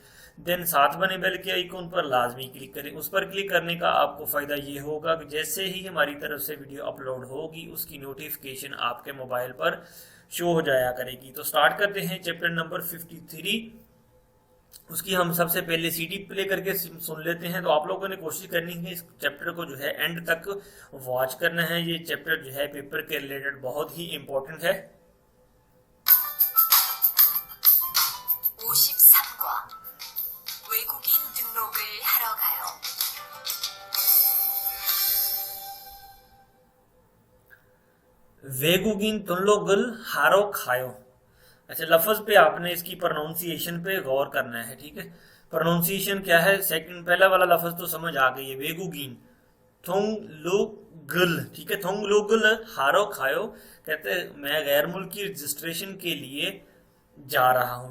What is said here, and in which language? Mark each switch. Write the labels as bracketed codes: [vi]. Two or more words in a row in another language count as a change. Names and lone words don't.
[ur] دین ساتھ بنے بیل کے آئیکن پر لازمی کلک کریں۔ اس پر کلک کرنے کا آپ کو فائدہ یہ ہوگا کہ جیسے ہی ہماری طرف سے ویڈیو اپلوڈ ہوگی اس کی نوٹیفیکیشن آپ کے موبائل پر شو ہو جایا کرے گی. تو اسٹارٹ کرتے ہیں چیپٹر نمبر 53۔ اس کی ہم سب سے پہلے سی ڈی پلے کر کے سن لیتے ہیں. تو آپ لوگوں نے کوشش کرنی ہے اس چیپٹر کو جو ہے اینڈ تک واچ کرنا ہے. یہ چیپٹر جو ہے پیپر کے ریلیٹڈ بہت ہی امپورٹنٹ ہے. [ko] 53과 외국인 등록을 하러 가요. 외국인 등록을 하러 가요. [ur] اچھا، لفظ پہ آپ نے اس کی پروناؤنسی ایشن پہ غور کرنا ہے. ٹھیک ہے، پروناؤنسی ایشن کیا ہے۔ سیکنڈ پہلا والا لفظ تو سمجھ آ گئی ہے, [ko] 외국인 등록을. [ur] ٹھیک ہے, [ko] 등록을 하러 가요, [ur] کہتے ہیں میں غیر ملکی رجسٹریشن کے لیے جا رہا ہوں.